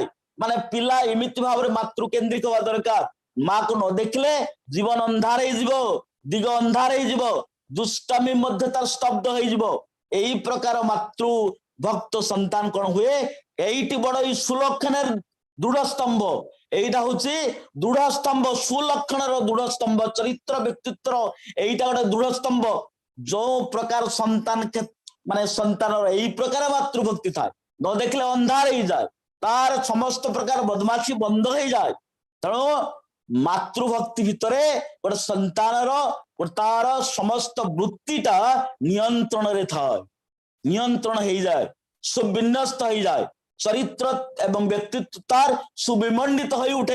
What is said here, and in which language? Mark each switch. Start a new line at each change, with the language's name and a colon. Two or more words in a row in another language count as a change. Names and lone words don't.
Odia: ମାନେ ପିଲା ଏମିତି ଭାବରେ ମାତୃକେନ୍ଦ୍ରିକ ହବା ଦରକାର। ମାକୁ ନ ଦେଖିଲେ ଜୀବନ ଅନ୍ଧାର ହେଇଯିବ, ଦିଗ ଅନ୍ଧାର ହେଇଯିବ, ଦୁଷ୍ଟାମି ମଧ୍ୟ ତାର ସ୍ତବ୍ଧ ହେଇଯିବ। ଏଇ ପ୍ରକାର ମାତୃ ଭକ୍ତ ସନ୍ତାନ କଣ ହୁଏ, ଏଇଟି ବଡ ଏଇ ସୁଲକ୍ଷଣର ଦୃଢ ସ୍ତମ୍ଭ।
Bangla: এইটা হচ্ছে দৃঢ় স্তম্ভ, সুলক্ষণর দৃঢ় স্তম্ভ, চরিত্র ব্যক্তিত্বর এইটা গোটে দৃঢ় স্তম্ভ।
Odia: ଯୋଉ ପ୍ରକାର ସନ୍ତାନ ମାନେ ସନ୍ତାନର ଏଇ ପ୍ରକାର ମାତୃଭକ୍ତି ଥାଏ, ନ ଦେଖିଲେ ଅନ୍ଧାର ହେଇଯାଏ, ତାର ସମସ୍ତ ପ୍ରକାର ବଦମାସି ବନ୍ଦ ହେଇଯାଏ। ତେଣୁ ମାତୃଭକ୍ତି ଭିତରେ ଗୋଟେ ସନ୍ତାନର ତାର ସମସ୍ତ ବୃତ୍ତିଟା ନିୟନ୍ତ୍ରଣରେ ଥାଏ, ନିୟନ୍ତ୍ରଣ ହେଇଯାଏ, ସୁବିନ୍ୟସ୍ତ ହେଇଯାଏ, ଚରିତ୍ର ଏବଂ ବ୍ୟକ୍ତିତ୍ବ ତାର ସୁବିମଣ୍ଡିତ ହୋଇ ଉଠେ।